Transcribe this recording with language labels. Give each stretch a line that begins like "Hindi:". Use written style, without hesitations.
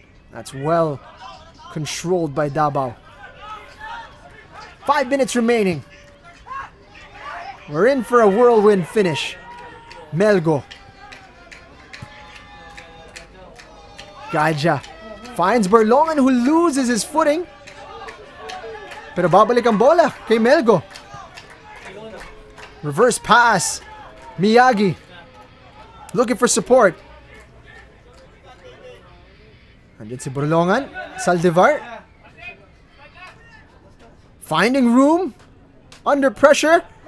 English: That's well controlled by Davao. 5 minutes remaining. We're in for a whirlwind finish. Melgo. Gaja finds Berlongan, who loses his footing.
Filipino: Pero babalik ang bola kay Melgo.
English: Reverse pass. Miyagi looking for support.
Filipino: Andyan si
English: Berlongan. Saldivar finding room. Under pressure.